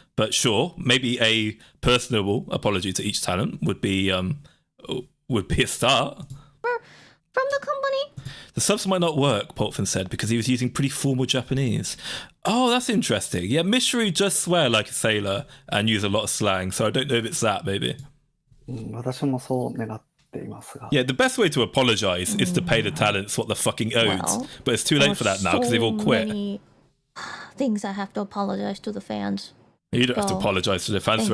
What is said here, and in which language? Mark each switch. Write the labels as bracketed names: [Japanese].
[English] But sure, maybe a personable apology to each talent would be a start. From the company? The subs might not work, Poltfin said, because he was using pretty formal Japanese. Oh, that's interesting. Yeah, Mishru does swear like a sailor and use a lot of slang, so I don't know if it's that, maybe. [Japanese] 私もそう願っていますが。 [English] Yeah, the best way to apologize is to pay the talents what they're fucking owed. Well, but it's too late for that now because they've all quit. Many things I have to apologize to the fans. You don't have to So, apologize to the fans for